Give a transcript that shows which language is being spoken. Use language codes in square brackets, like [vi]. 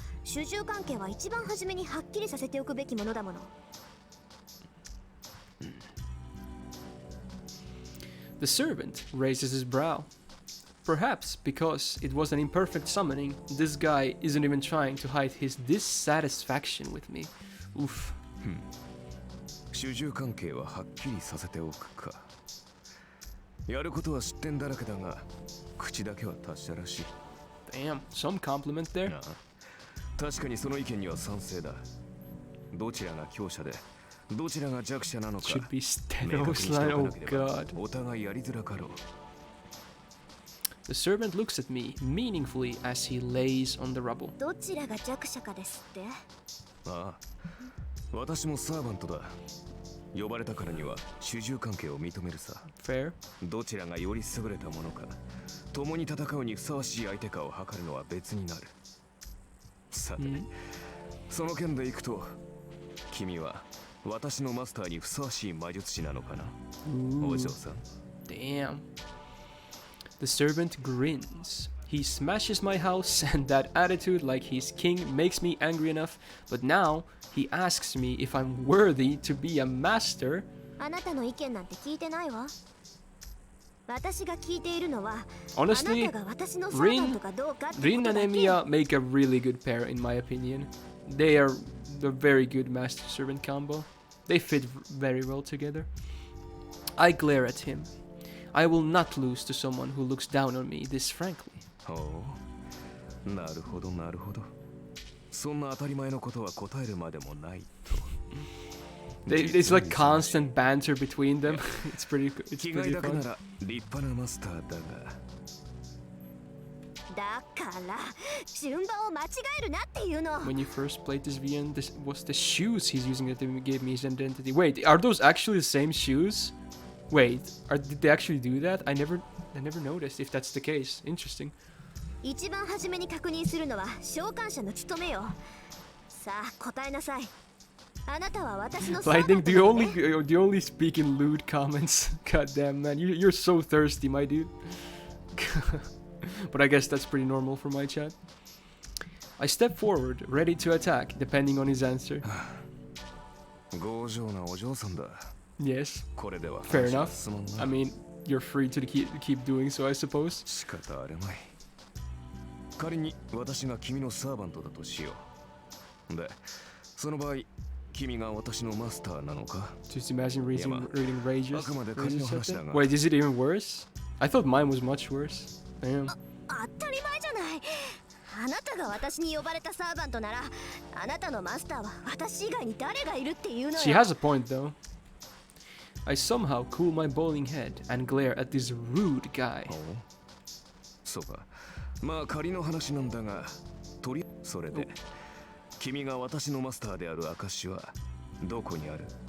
[ja] 主従関係は一番初めにはっきりさせておくべきものだもの。 [en] The servant raises his brow. Perhaps because it was an imperfect summoning, this guy isn't even trying to hide his dissatisfaction with me. Oof. [ja] 主従関係ははっきりさせておくか。やることは失点だらけだが、口だけは達者らしい。 [en] Damn, some compliment there. [ja] 確かにその意見には賛成だ。どちらが強者で、どちらが弱者なのか。 [en] Should be Stenos line. Oh god. [ja] お互いやりづらかろう。 [en] The servant looks at me meaningfully as he lays on the rubble. [ja] どちらが弱者かですって？ああ、私もサーバントだ。呼ばれたからには主従関係を認めるさ。 [en] Fair. [ja] どちらがより優れたものか、共に戦うにふさわしい相手かを測るのは別になる。さて、その件でいくと、君は私のマスターにふさわしい魔術師なのかな、お嬢さん。 [en] Damn. The servant grins. He smashes my house, and that attitude like he's king makes me angry enough. But now he asks me if I'm worthy to be a master. [ja] あなたの意見なんて聞いてないわ。私が聞いているのは、 [en] Honestly, [ja] あなたが私のサーバントかどうかってことだけ。 [en] Rin and Emiya make a really good pair, in my opinion. They are a very good master-servant combo. They fit very well together. I glare at him. I will not lose to someone who looks down on me this frankly. [ja] ほう、なるほどなるほど。そんな当たり前のことは答えるまでもないと。 [en] It's like constant banter between them. It's pretty [ja] 気概だけ [en] fun. [ja] なら立派なマスターだが。だから順番を間違えるなっていうの。 [en] When you first played this VN, this was the shoes he's using that gave me his identity. Wait, are those actually the same shoes? Wait, did they actually do that? I never noticed if that's the case. Interesting. [ja] 一番初めに確認するのは召喚者の務めよ。さあ答えなさい。あなたは私のサーバント [en] Lightning, do you only speak in lewd comments? God damn, man, you're so thirsty, my dude. But I guess that's pretty normal for my chat. I step forward, ready to attack, depending on his answer. [ja] 強情なお嬢さんだ。 [en] Yes, [ja] これでは [en] fair [ja] 話が [en] enough. [ja] 進まんな。 [en] I mean, you're free to keep doing so, I suppose. [ja] 仕方あるまい。仮に私が君のサーバントだとしよう。で、その場合、君が私のマスターなのか？ [en] Just imagine reading Rages. [ja] あくまで仮の話だが。 [en] Wait, is it even worse? I thought mine was much worse. Damn. [ja] 当たり前じゃない。あなたが私に呼ばれたサーバントなら、あなたのマスターは私以外に誰がいるっていうのよ。 [en] She has a point, though. I somehow cool my bowling head and glare at this rude guy. [ja] おう、そうか。まあ仮の話なんだが、それで、君が私のマスターである証はどこにある？